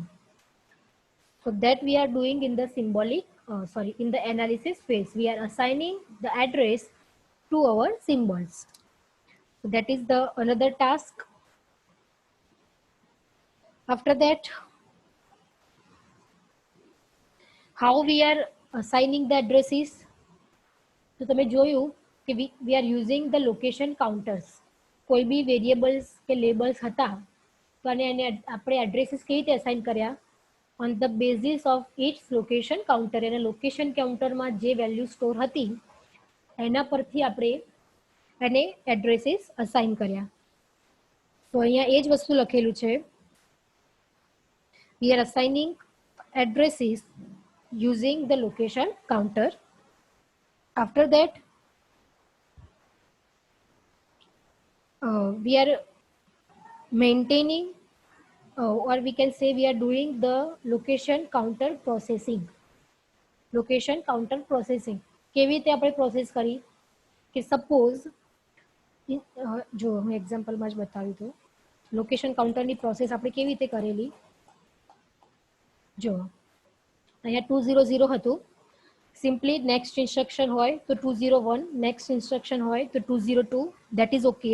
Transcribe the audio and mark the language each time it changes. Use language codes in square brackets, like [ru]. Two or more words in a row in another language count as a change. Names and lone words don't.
[en] So that we are doing in the in the analysis phase. We are assigning the address to our symbols. So that is the another task. After that, how we are assigning the addresses. [gu] તો તમે જોયું કે [en] we are using the location counters. [gu] કોઈ બી વેરિયેબલ્સ કે લેબલ્સ હતા તો એને આપણે એડ્રેસીસ કેવી રીતે અસાઇન કર્યા, [en] on the basis of each location counter. [gu] એના લોકેશન કાઉન્ટરમાં જે વેલ્યુ સ્ટોર હતી એના પરથી આપણે એને [en] addresses assign [gu] કર્યા. તો અહીંયા એ જ વસ્તુ લખેલું છે, [en] we are assigning addresses using the location counter. After that we are maintaining or we can say we are doing the location counter processing. Location counter processing [gu] કેવી રીતે આપણે પ્રોસેસ કરી કે સપોઝ જો હું એક્ઝામ્પલમાં જ બતાવ્યું તો લોકેશન કાઉન્ટરની પ્રોસેસ આપણે કેવી રીતે કરેલી. જો અહીંયા 200 હતું, [en] simply next instruction [gu] હોય તો 201, [en] next instruction [gu] હોય તો 202, [en] that is OK.